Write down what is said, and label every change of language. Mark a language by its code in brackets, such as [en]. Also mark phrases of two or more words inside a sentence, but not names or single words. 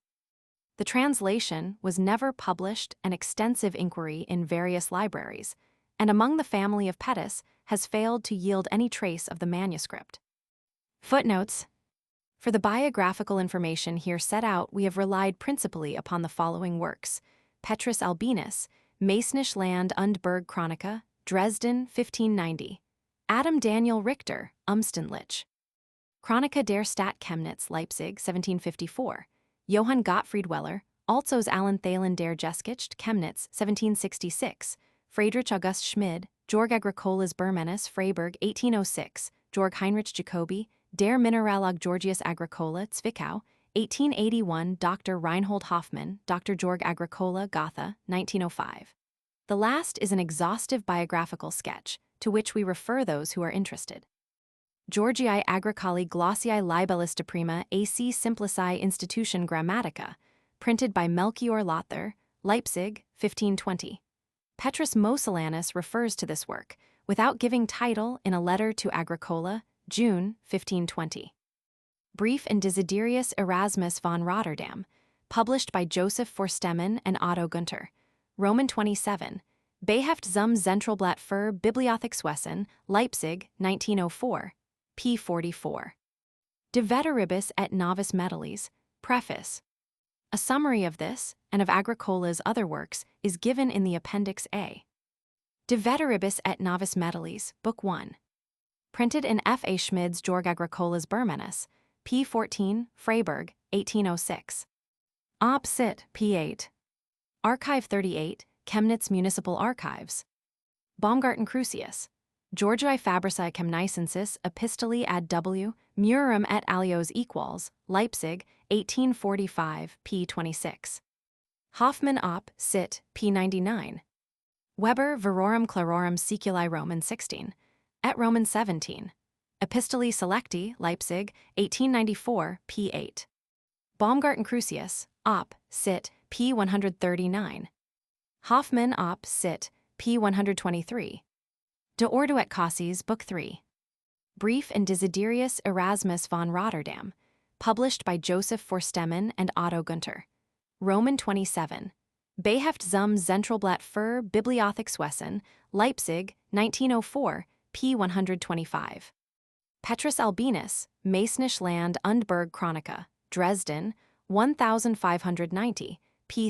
[en] The translation was never published, and extensive inquiry in various libraries, and among the family of Pettis has failed to yield any trace of the manuscript. Footnotes. For the biographical information here set out, we have relied principally upon the following works: Petrus Albinus, Masonisch Land und Berg Chronica, Dresden, 1590. Adam Daniel Richter, Umständlich. Chronica der Stadt Chemnitz, Leipzig, 1754. Johann Gottfried Weller, Alsos Allen Thalen der Geschichte, Chemnitz, 1766. Friedrich August Schmid, Georg Agricola's Bermenis, Freiburg, 1806. Georg Heinrich Jacobi, Der Mineralog Georgius Agricola, Zwickau, 1881. Dr. Reinhold Hoffmann, Dr. Georg Agricola, Gotha, 1905. The last is an exhaustive biographical sketch, to which we refer those who are interested. Georgii Agricoli Glossiae Libellis de Prima AC Simplici Institution Grammatica, printed by Melchior Lothar, Leipzig, 1520. Petrus Mosellanus refers to this work, without giving title, in a letter to Agricola, June, 1520. Brief and Desiderius Erasmus von Rotterdam, published by Joseph Forstemmen and Otto Günther, Roman 27. Beheft zum Zentralblatt für Bibliothekswesen, Leipzig, 1904. p. 44. De Veteribus et Novis Metallis, Preface. A summary of this, and of Agricola's other works, is given in the Appendix A. De Veteribus et Novis Metallis, Book 1. Printed in F. A. Schmid's Georg Agricola's Bermenis, p. 14, Freiburg, 1806. Ob Sit, p. 8. Archive 38, Chemnitz Municipal Archives. Baumgarten Crucius. Georgi Fabrici Chemnicensis Epistoli ad W. Murium et alios equals, Leipzig, 1845, p. 26. Hoffmann op. Sit, p. 99. Weber Verorum Clarorum Seculi Roman 16. Et Roman 17. Epistoli Selecti, Leipzig, 1894, p. 8. Baumgarten Crucius, op. Sit, p. 139. Hoffmann op. Sit, p. 123. De Ordo et Causes, Book 3. Brief and Desiderius Erasmus von Rotterdam, published by Joseph Forstemmen and Otto Günther, Roman 27. Beheft zum Zentralblatt für Bibliothekswesen, Leipzig, 1904, p. 125. Petrus Albinus, Masonisch Land und Berg Chronica, Dresden, 1590, p.